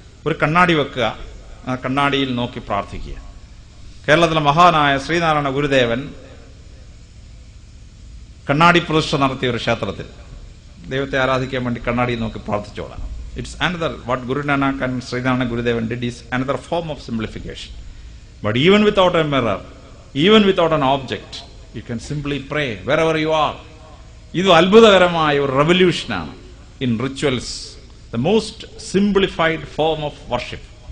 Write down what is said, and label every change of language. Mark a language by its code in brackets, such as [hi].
[ml] ഒരു കണ്ണാടി വെക്കുക, ആ കണ്ണാടിയിൽ നോക്കി പ്രാർത്ഥിക്കുക. കേരളത്തിലെ മഹാനായ ശ്രീനാരായണ ഗുരുദേവൻ കണ്ണാടി പ്രതിഷ്ഠ നടത്തിയ ഒരു ക്ഷേത്രത്തിൽ ദൈവത്തെ ആരാധിക്കാൻ വേണ്ടി കണ്ണാടി നോക്കി പ്രാർത്ഥിച്ചോളാം. [en] It's another what Guru Nanak and Sreenarayana Gurudevan did is another form of simplification. But even without A mirror, even without an object, you can simply pray wherever you are. [ml] ഇത് അത്ഭുതകരമായ ഒരു റെവല്യൂഷനാണ് [en] In rituals, the most simplified form of worship.